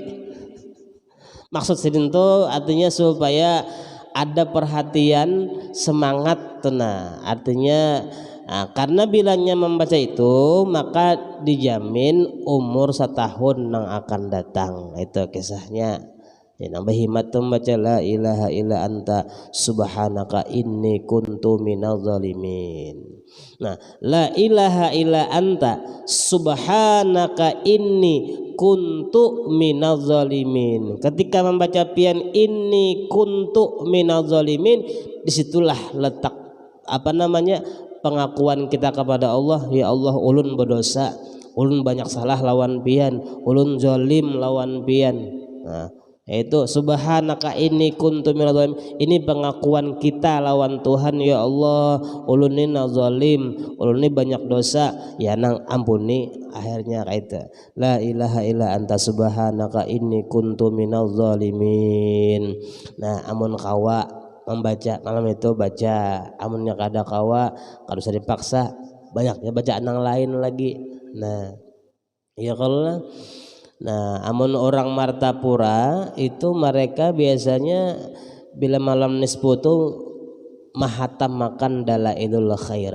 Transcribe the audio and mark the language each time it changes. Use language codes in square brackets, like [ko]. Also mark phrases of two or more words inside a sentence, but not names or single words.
[id] maksud sidin itu artinya supaya ada perhatian semangat tenang artinya karena bilanya membaca itu maka dijamin umur 1 tahun yang akan datang itu kisahnya nambah himmat membaca [ar] لا إله إلا أنت سبحانك إني كنت من الظالمين. Nah لا إله إلا أنت سبحانك إني كنت من الظالمين. [bjn] Ketika membaca pian [ar] إني كنت من الظالمين [bjn] disitulah letak apa namanya pengakuan kita kepada Allah [ar] يا الله [bjn] ulun berdosa ulun banyak salah lawan pian ulun zalim lawan pian. Nah itu [ar] سبحانك إني كنت من الظالمين [bjn] ini pengakuan kita lawan Tuhan [ar] يا الله [bjn] ulun ini zalim ulun ini banyak dosa ya nang ampuni akhirnya kaita [ar] لا إله إلا أنت سبحانك إني كنت من الظالمين. [bjn] Nah amun kawa membaca malam itu baca amunnya kada kawa kada usah dipaksa banyaknya bacaan yang lain lagi. Nah Ya kalau nah, amun orang Martapura itu mereka biasanya bila malam nisfu itu mahatam makan dalailul khairat.